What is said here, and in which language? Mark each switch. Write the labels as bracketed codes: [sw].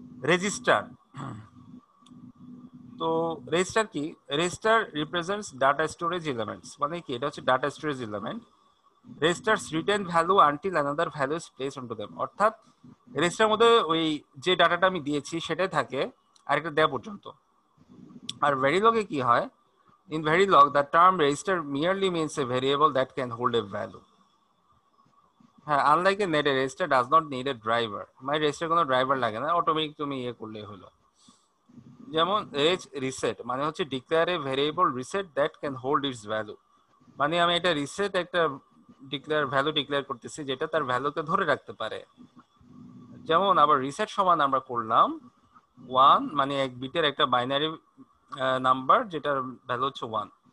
[bn] Register, তো register কি? [en] Register represents data storage elements. [bn] মানে কি? এটা হচ্ছে data storage element. [en] Registers retain value until another value is placed onto them. [bn] অর্থাৎ রেজিস্টারের মধ্যে ওই যে ডাটাটা আমি দিয়েছি সেটাই থাকে আরেকটা দেওয়া পর্যন্ত। আর ভেরিলগে কি হয়? [en] In Verilog, the term register merely means a variable that can hold a value. হ্যাঁ, unlike a net, a register does not need a driver. [bn] মানে রেজিস্টার কোনো ড্রাইভার লাগে না, অটোমেটিক তুমি ইয়ে করলেই হলো। যেমন রিসেট মানে হচ্ছে [en] Declare a variable reset that can hold its value. [bn] মানে আমি এটা রিসেট একটা ভ্যালু ডিক্লেয়ার করতেছি যেটা তার ভ্যালুকে ধরে রাখতে পারে। যেমন আবার রিসেট সমান আমরা করলাম 1, মানে এক বিটের একটা বাইনারি নাম্বার যেটার ভ্যালু হচ্ছে 1।